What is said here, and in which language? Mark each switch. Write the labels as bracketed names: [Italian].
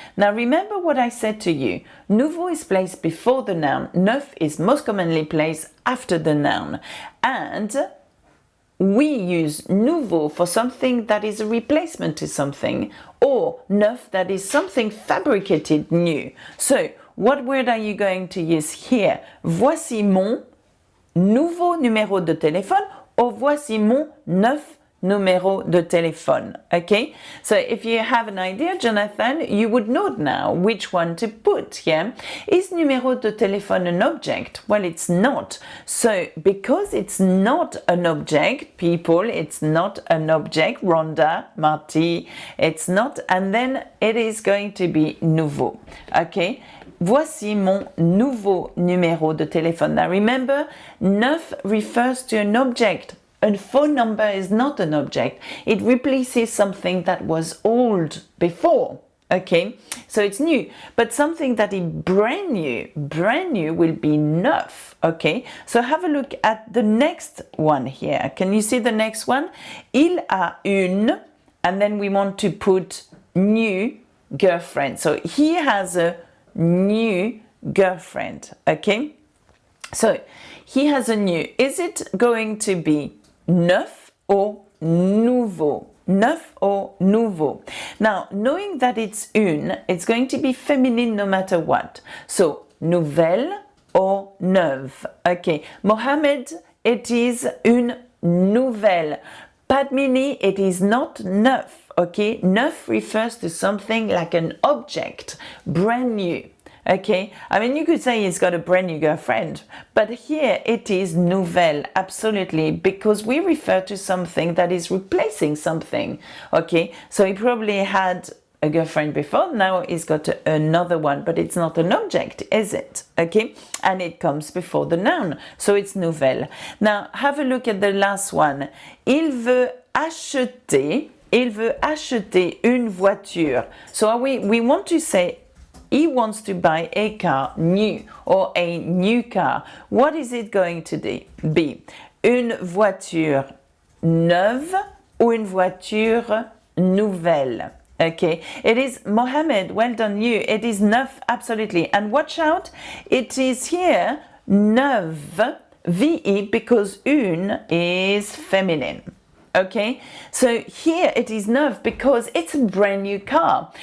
[English] Now remember what I said to you, nouveau is placed before the noun, neuf is most commonly placed after the noun, and we use nouveau for something that is a replacement to something, or neuf that is something fabricated new. So what word are you going to use here? [French] Voici mon nouveau numéro de téléphone, [English] or [French] voici mon neuf numéro de téléphone, okay? [English] So if you have an idea, Jonathan, you would know now which one to put here. Is numéro de téléphone an object? Well, it's not. So because it's not an object, people, it's not an object, Rhonda, Marty, it's not, and then it is going to be nouveau, okay? [French] voici mon nouveau numéro de téléphone. [English] Now remember, neuf refers to an object. A phone number is not an object. It replaces something that was old before. Okay, so it's new, but something that is brand new will be neuf. Okay, so have a look at the next one here. Can you see the next one? [French] Il a une, [English] and then we want to put new girlfriend. So he has a new girlfriend. Okay, so he has a new. Is it going to be neuf or nouveau? Neuf or nouveau. Now, knowing that it's une, it's going to be feminine no matter what. So, nouvelle or neuve. Okay, Mohammed, it is [French] une nouvelle. [English] Padmini, it is not neuf. Okay, neuf refers to something like an object, brand new. Okay, I mean, you could say he's got a brand new girlfriend, but here it is nouvelle, absolutely, because we refer to something that is replacing something. Okay, so he probably had a girlfriend before, now he's got another one, but it's not an object, is it? Okay, and it comes before the noun, so it's nouvelle. Now, have a look at the last one. [French] Il veut acheter une voiture. [English] So we want to say he wants to buy a car new or a new car. What is it going to be? [French] Une voiture neuve ou une voiture nouvelle? [English] Okay, it is Mohammed, well done you. It is neuf, absolutely. And watch out, it is here neuve, VE, because une is feminine. Okay, so here it is neuf because it's a brand new car.